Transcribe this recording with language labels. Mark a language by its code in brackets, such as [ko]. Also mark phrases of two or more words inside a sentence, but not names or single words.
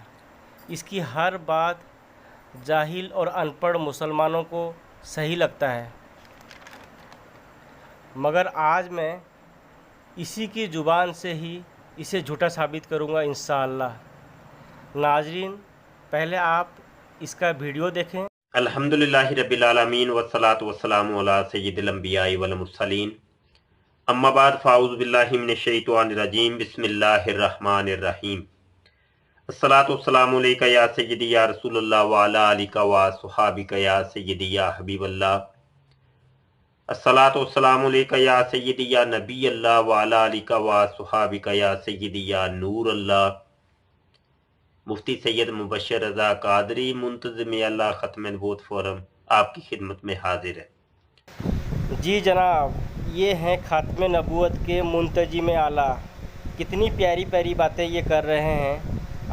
[hi] इसकी हर बात जाहिल और अनपढ़ मुसलमानों को सही लगता है, मगर आज मैं इसी की ज़ुबान से ही इसे झूठा साबित करूँगा इंशाअल्लाह। नाज़रीन, पहले आप इसका वीडियो देखें। [ar] الحمد لله رب العالمين والصلاة والسلام على سيد الأنبياء والمرسلين أما بعد فأعوذ بالله من الشيطان الرجيم بسم الله الرحمن الرحيم. الصلاة والسلام عليك يا سيدي يا رسول الله وعلى آلك وأصحابك يا سيدي يا حبيب الله. الصلاة والسلام عليك يا سيدي يا نبي الله وعلى آلك وأصحابك يا سيدي يا نور الله. [hi] मुफ्ती सैयद मुबश्शिर रज़ा कादरी मुंतज़िम अल्लाह ख़त्म नबूवत फोरम आपकी खिदमत में हाजिर है। जी जनाब, ये हैं ख़त्म नबूवत के मुंतजिम आला। कितनी प्यारी प्यारी बातें ये कर रहे हैं।